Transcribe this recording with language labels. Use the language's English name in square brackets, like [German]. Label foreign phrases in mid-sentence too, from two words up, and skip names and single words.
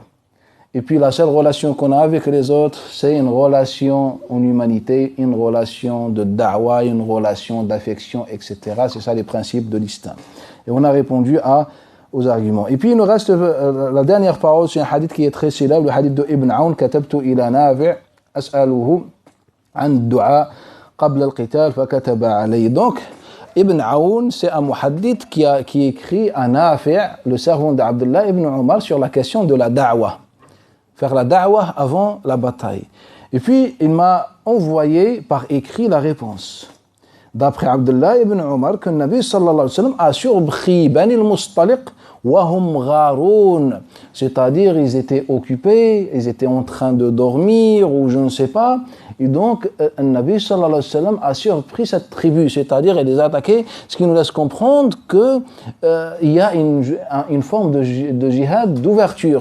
[French] Et puis la seule relation qu'on a avec les autres, c'est une relation en humanité, une relation de da'wa, une relation d'affection, etc. C'est ça les principes de l'islam. Et on a répondu aux arguments. Et puis il nous reste la dernière parole, c'est un hadith qui est très célèbre, le hadith de Ibn Aoun, [Arabic] كتبت إلى نافع أسأله عن الدعاء قبل القتال فكتب إليه. [French] Donc Ibn Aoun, c'est un muhaddith qui écrit à Nafi', le servant d'Abdullah ibn Omar, sur la question de la da'wa. Faire la da'wa avant la bataille. Et puis, il m'a envoyé par écrit la réponse. D'après Abdullah ibn Omar, que le Nabi [Arabic] صلى الله عليه وسلم [French] a surpris Bani al-Mustaliq [Arabic] وهم غارون. [French] C'est-à-dire, ils étaient occupés, ils étaient en train de dormir, ou je ne sais pas. Et donc, le Nabi [Arabic] صلى الله عليه وسلم [French] a surpris cette tribu, c'est-à-dire, il les a attaqués, ce qui nous laisse comprendre qu'il y a une forme de jihad d'ouverture.